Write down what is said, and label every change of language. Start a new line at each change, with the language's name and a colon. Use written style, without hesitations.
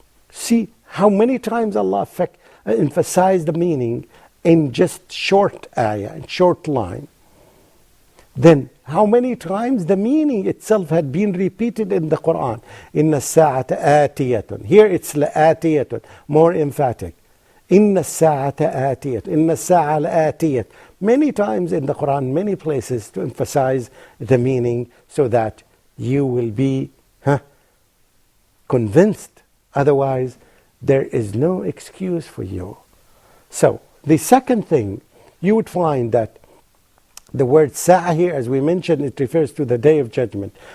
English: See how many times Allah emphasized the meaning in just short ayah, in short line. Then how many times the meaning itself had been repeated in the Quran.
Arabic: Inna sa'ata atiyatun.
English: Here it's la'atiyatun, more emphatic.
Arabic: إن الساعة آتية, إن الساعة لآتية.
English: Many times in the Quran, many places to emphasize the meaning so that you will be convinced. Otherwise, there is no excuse for you. So, the second thing, you would find that the word Sa'ah here, as we mentioned, it refers to the Day of Judgment.